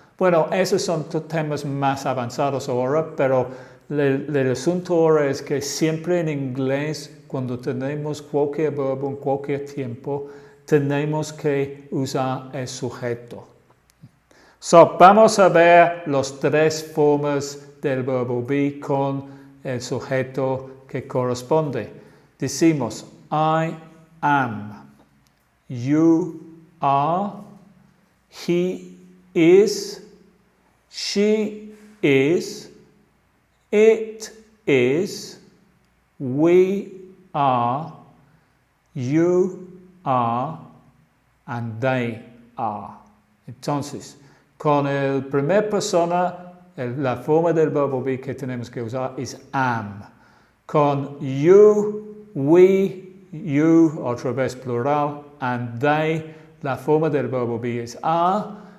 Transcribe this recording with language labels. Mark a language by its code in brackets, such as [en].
[es] Bueno, esos son temas más avanzados ahora, pero el asunto ahora es que siempre en inglés, cuando tenemos cualquier verbo en cualquier tiempo, tenemos que usar el sujeto. Vamos a ver las tres formas del verbo be con el sujeto que corresponde. Decimos, [en] I am, you are, he is, she is, it is, we are, you are, and they are. [es] Entonces, con la primera persona, la forma del verbo be que tenemos que usar es am. Con you, we, you, otra vez plural, and they, la forma del verbo be es are.